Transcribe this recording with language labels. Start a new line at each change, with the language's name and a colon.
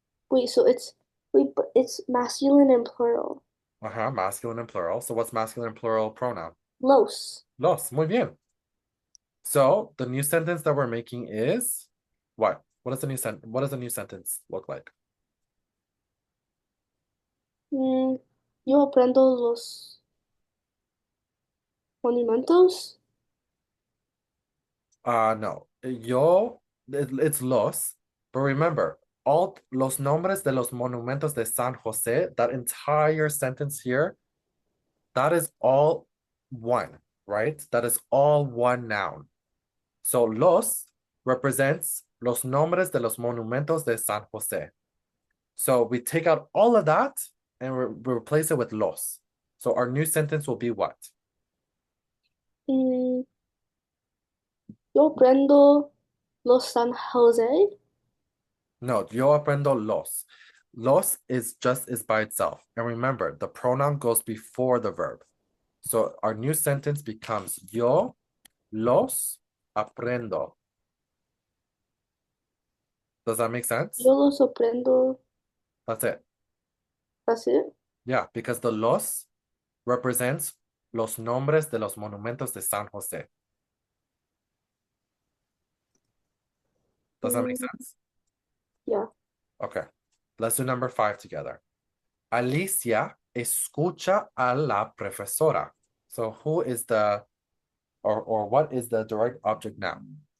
English: Wait, so but it's masculine and plural. Masculine and plural. So what's masculine and plural pronoun?
Spanish: Los. Los, muy bien.
English: So the new sentence that we're making is what? What does the new sentence look like?
Spanish: Yo aprendo los monumentos.
English: No. It's los. But remember, all los nombres de los monumentos de San Jose, that entire sentence here, that is all one, right? That is all one noun. So los represents los nombres de los monumentos de San Jose. So we take out all of that and we replace it with los. So our new sentence will be what?
Spanish: Yo aprendo los San Jose.
English: No, yo aprendo los. Los is by itself. And remember, the pronoun goes before the verb. So our new sentence becomes yo los aprendo. Does that make sense?
Spanish: Yo los aprendo.
English: That's it. That's it. Yeah, because the los represents los nombres de los monumentos de San Jose. Does that make sense? Yeah. Okay. Let's do number 5 together. Alicia escucha a la profesora. So who is the, or what is the direct object noun?